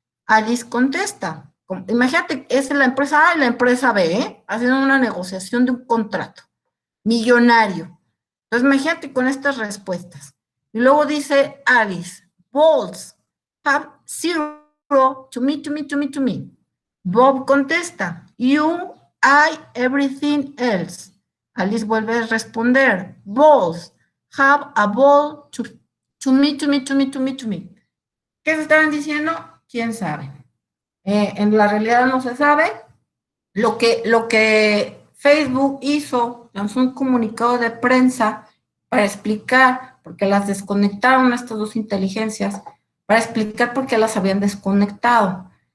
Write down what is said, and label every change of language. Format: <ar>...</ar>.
<es>Alice contesta. Imagínate, es la empresa A y la empresa B, haciendo una negociación de un contrato millonario. Entonces, imagínate con estas respuestas. Y luego dice</es> <en>Alice, balls have zero to me. Bob</en> <es>contesta,</es> <en>you, I, everything else. Alice</en> <es>vuelve a responder,</es> <en>balls have a ball to me.</en> <es>¿Qué se estaban diciendo? ¿Quién sabe? En la realidad no se sabe. Lo que Facebook hizo, lanzó un comunicado de prensa para explicar, porque las desconectaron a estas dos inteligencias, para explicar por qué las habían desconectado.</es>